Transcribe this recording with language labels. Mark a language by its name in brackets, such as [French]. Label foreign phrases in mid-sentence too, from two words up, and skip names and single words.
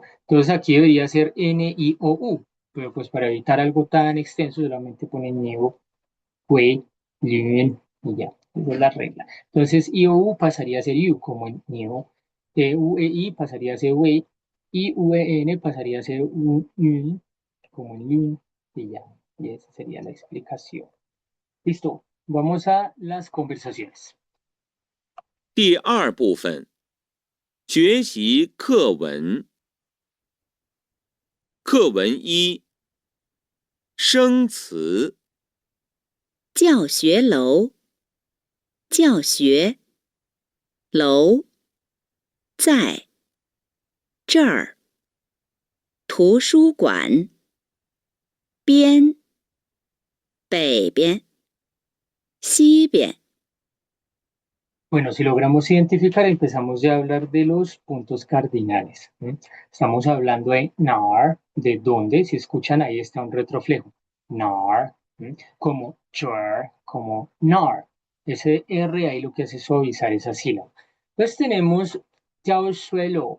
[Spanish] Entonces aquí debería ser N-I-O-U, pero pues para evitar algo tan extenso solamente ponen Niego, Hue, Luen y ya, esa es la regla. Entonces I-O-U pasaría a ser IU como en Niego, U-E-I pasaría a ser Hue, I-U-E-N pasaría a ser Un, como en Lun y ya, y esa sería la explicación. Listo, vamos a las conversaciones. [Chinese] 第二部分，学习课文。课文一，生词。教学楼，教学楼，在这儿。图书馆，边，北边，西边。 [Spanish] Bueno, si logramos identificar, empezamos ya a hablar de los puntos cardinales. Estamos hablando de nar, de dónde, si escuchan ahí está un retroflejo. Nar, como chur, como nar. Ese R ahí lo que hace es suavizar esa sílaba. Entonces tenemos yao suelo.